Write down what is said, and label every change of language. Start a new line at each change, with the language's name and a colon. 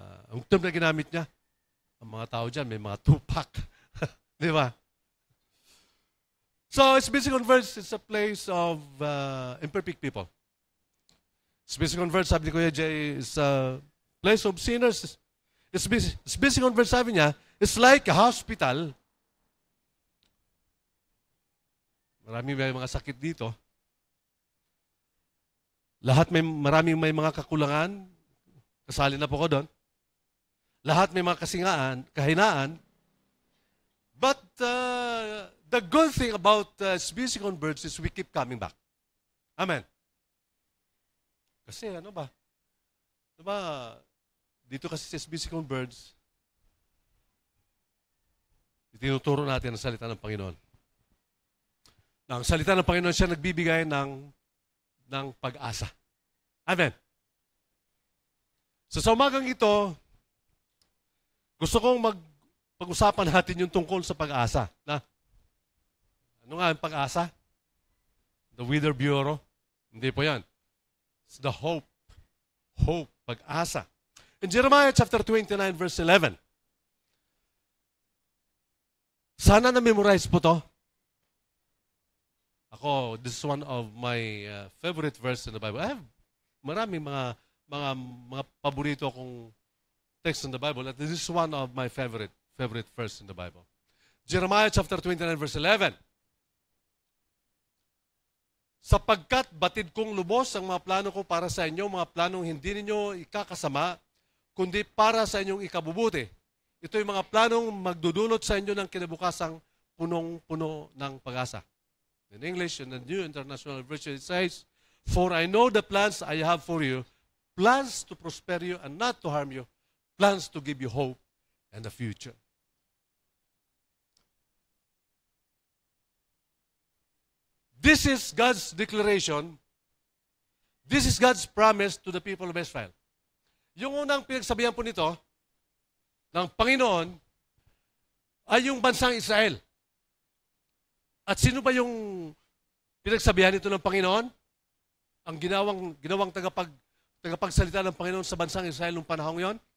Filipino: Ang term na ginamit niya, ang mga tao dyan, may mga tupak. Di ba?
English: So, Speaking on Words is a place of imperfect people. Speaking on Words,
Filipino: sabi ni Kuya Jay,
English: is a place of sinners. Speaking on Words,
Filipino: sabi niya,
English: it's like a hospital.
Filipino: Maraming may mga sakit dito. Maraming may mga kakulangan. Kasali na po ko doon. Lahat may mga kahinaan.
English: But the good thing about speaking on words is we keep coming back.
Filipino: Amen. Kasi ano ba? Diba, dito kasi sa speaking on words, itinuturo natin ang salita ng Panginoon. Ang salita ng Panginoon siya nagbibigay ng pag-asa. Amen. So sa umagang ito, gusto kong pag-usapan natin yung tungkol sa pag-asa. Ano nga ang pag-asa? The Weather Bureau? Hindi po yan.
English: It's the hope. Hope, pag-asa. In Jeremiah chapter 29, verse 11.
Filipino: Sana na-memorize po to.
English: Ako, this is one of my favorite verse in the Bible. I have
Filipino: maraming mga mga paborito kong text
English: in the Bible.
Filipino: At
English: this is one of my favorite verse in the Bible. Jeremiah chapter 29 verse 11.
Filipino: Sapagkat batid kong lubos ang mga plano ko para sa inyo, mga planong hindi ninyo ikakasama, kundi para sa inyong ikabubuti. Ito yung mga planong magdudulot sa inyo ng kinabukasang punong-puno ng pag-asa.
English: In English, in the New International Version, it says, "For I know the plans I have for you, plans to prosper you and not to harm you, plans to give you hope and a future." This is God's declaration. This is God's promise to the people of Israel.
Filipino: Yung unang pinagsabihan po nito ng Panginoon ay yung bansang Israel. At sino ba yung pinagsabihan nito ng Panginoon? Ang ginawang tagapagsalita ng Panginoon sa bansang Israel noong panahon yon?